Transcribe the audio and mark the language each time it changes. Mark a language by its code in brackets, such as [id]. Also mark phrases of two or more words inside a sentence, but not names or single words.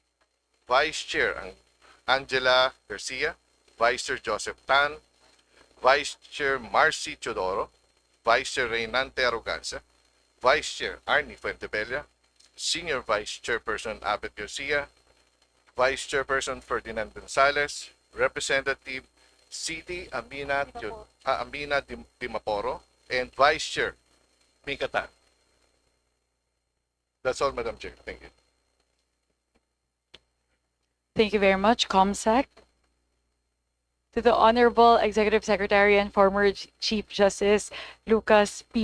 [en] Vice Chair Angela Garcia, Vice Chair Joseph Tan, Vice Chair Marcy Chodoro, Vice Chair Reynante Arrogancia, Vice Chair Arnie Fuentebella, Senior Vice Chairperson Abed Garcia, Vice Chairperson Ferdinand Gonzalez, Representative City Amina Dimaporo, and Vice Chair Mika Tan. That's all, Madam Chair. Thank you. Thank you very much, ComSec. To the Honorable Executive Secretary and former Chief Justice Lucas P.